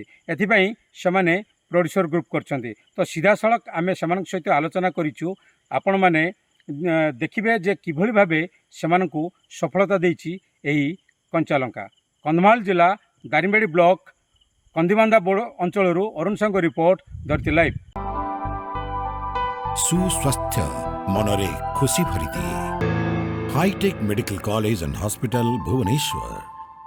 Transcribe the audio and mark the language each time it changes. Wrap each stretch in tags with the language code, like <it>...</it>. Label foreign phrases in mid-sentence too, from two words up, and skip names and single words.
<or>ଏଥିପାଇଁ ସେମାନେ ପ୍ରୋଡ୍ୟୁସର ଗ୍ରୁପ୍ କରିଛନ୍ତି। ତ ସିଧାସଳଖ ଆମେ ସେମାନଙ୍କ ସହିତ ଆଲୋଚନା କରିଛୁ। ଆପଣମାନେ ଦେଖିବେ ଯେ କିଭଳି ଭାବେ ସେମାନଙ୍କୁ ସଫଳତା ଦେଇଛି ଏହି କଞ୍ଚାଲଙ୍କା। କନ୍ଧମାଳ ଜିଲ୍ଲା ଦାରିଙ୍ଗବାଡ଼ି ବ୍ଲକ କନ୍ଦିବାନ୍ଧା ବୋର୍ଡ ଅଞ୍ଚଳରୁ ଅରୁଣ ସାହୁଙ୍କ ରିପୋର୍ଟ, ଧରିତ୍ରୀ ଲାଇଭ୍। ସୁସ୍ୱାସ୍ଥ୍ୟ ମନରେ ଖୁସି ଭରିଦିଏ हाईटेक मेडिकल कॉलेज एंड हॉस्पिटल भुवनेश्वर।</or>